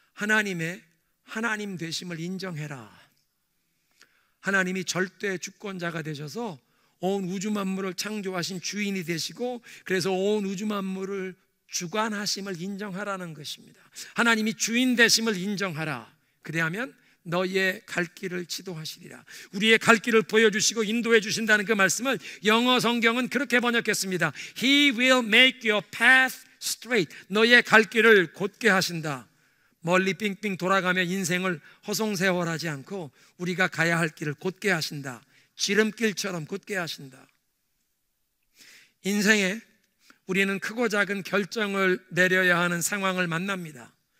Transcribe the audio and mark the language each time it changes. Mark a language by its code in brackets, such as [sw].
[ko] 하나님의 하나님 되심을 인정해라. 하나님이 절대 주권자가 되셔서 온 우주 만물을 창조하신 주인이 되시고, 그래서 온 우주 만물을 주관하심을 인정하라는 것입니다. 하나님이 주인 되심을 인정하라. 그래야면 너의 갈 길을 지도하시리라. 우리의 갈 길을 보여주시고 인도해 주신다는 그 말씀을 영어 성경은 그렇게 번역했습니다. [en] He will make your path straight. [ko] 너의 갈 길을 곧게 하신다. 멀리 빙빙 돌아가며 인생을 허송세월하지 않고 우리가 가야 할 길을 곧게 하신다. 지름길처럼 곧게 하신다. 인생에 우리는 크고 작은 결정을 내려야 하는 상황을 만납니다.